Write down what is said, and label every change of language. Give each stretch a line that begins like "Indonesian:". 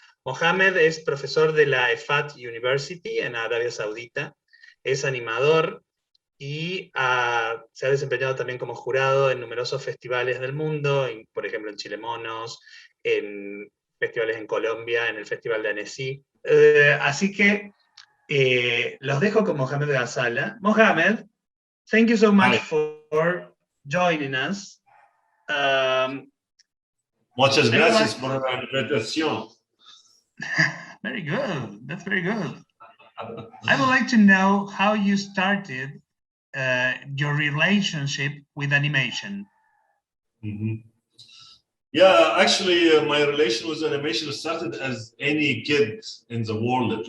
Spanish: Mohamed es profesor de la EFAT University en Arabia Saudita, es animador y se ha desempeñado también como jurado en numerosos festivales del mundo, por ejemplo en Chile Monos, en festivales en Colombia, en el Festival de Annecy. Así que los dejo con Mohamed Ghazala.
English: Mohamed, thank you so much for joining us.
Spanish: Muchas gracias por la invitación.
English: Very good. That's very good. I would like to know how you started your relationship with animation. Yeah, actually, my relation with animation started as any kid in the world.